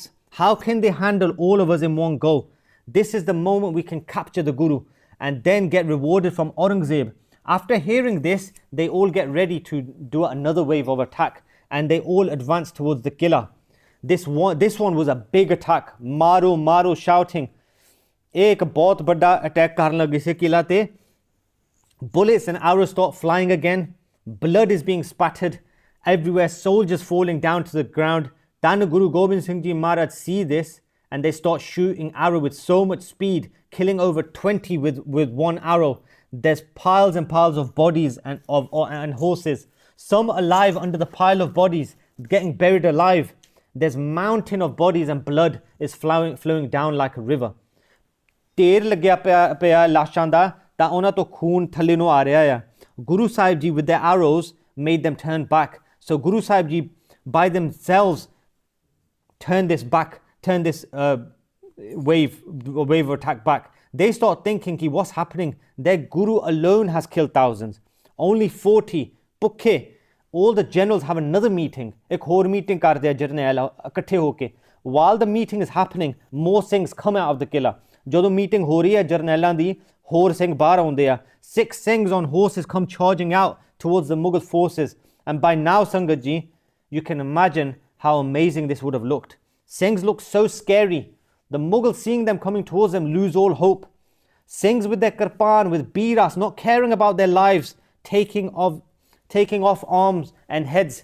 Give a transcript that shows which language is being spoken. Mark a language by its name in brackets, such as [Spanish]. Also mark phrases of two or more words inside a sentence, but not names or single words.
[English] How can they handle all of us in one go? This is the moment we can capture the Guru and then get rewarded from Aurangzeb. After hearing this, they all get ready to do another wave of attack and they all advance towards the killer. This one was a big attack. Maro shouting. [Punjabi] ਇੱਕ ਬਹੁਤ ਵੱਡਾ ਅਟੈਕ ਕਰਨ ਲੱਗੇ ਸੇ ਕਿਲ੍ਹਾ ਤੇ. [English] Bullets and arrows start flying again. Blood is being spattered everywhere. Soldiers falling down to the ground. Then Guru Gobind Singh Ji Maharaj see this and they start shooting arrow with so much speed, killing over 20 with one arrow. There's piles and piles of bodies and horses, some alive under the pile of bodies, getting buried alive. There's mountain of bodies and blood is flowing down like a river. [Punjabi] ਢੇਰ ਲੱਗਿਆ ਪਿਆ ਲਾਸ਼ਾਂ ਦਾ ਤਾਂ ਉਹਨਾਂ ਤੋਂ ਖੂਨ ਥੱਲੇ ਨੂੰ ਆ ਰਿਹਾ ਆ. [English] Guru Sahib Ji with their arrows made them turn back. So Guru Sahib Ji by themselves turn this wave of attack back. They start thinking, what's happening? Their Guru alone has killed thousands. Only 40. Pukhe. All the generals have another meeting. [Punjabi] ਇੱਕ ਹੋਰ ਮੀਟਿੰਗ ਕਰ ਦਿਆ ਜਰਨੈਲ ਇਕੱਠੇ ਹੋਕੇ. [English] While the meeting is happening, more Singhs come out of the killa. [Punjabi] ਜਦੋਂ meeting ਹੋ ਰਹੀ ਹੈ ਜਰਨੈਲਾਂ ਦੀ, ਹੋਰ ਸਿੰਘ ਬਾਹਰ ਆਉਂਦੇ ਆ. [English] 6 Singhs on horses come charging out towards the Mughal forces. And by now, Sangat Ji, you can imagine how amazing this would have looked. Singhs look so scary. The Mughals, seeing them coming towards them, lose all hope. Singhs with their kirpan, with biras, not caring about their lives, taking off arms and heads.